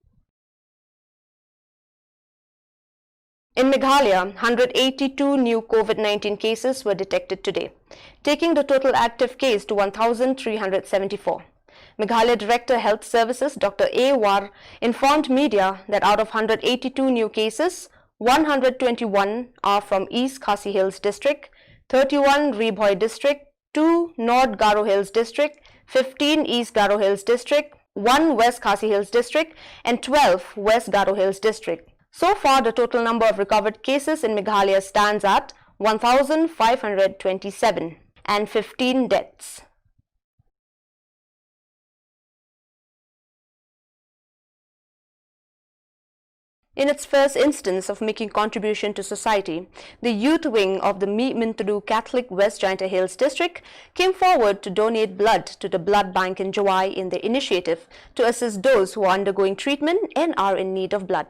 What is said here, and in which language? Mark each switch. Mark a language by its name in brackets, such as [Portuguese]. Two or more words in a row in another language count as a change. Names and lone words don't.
[English] In Meghalaya, 182 new COVID-19 cases were detected today, taking the total active case to 1,374. Meghalaya Director Health Services Dr. A. War informed media that out of 182 new cases, 121 are from East Khasi Hills District, 31 Rebhoi District, 2 North Garo Hills District, 15 East Garo Hills District, 1 West Khasi Hills District and 12 West Garo Hills District. So far, the total number of recovered cases in Meghalaya stands at 1,527 and 15 deaths. In its first instance of making contribution to society, the youth wing of the Mi Mintadu Catholic West Jaintia Hills District came forward to donate blood to the blood bank in Jawai in their initiative to assist those who are undergoing treatment and are in need of blood.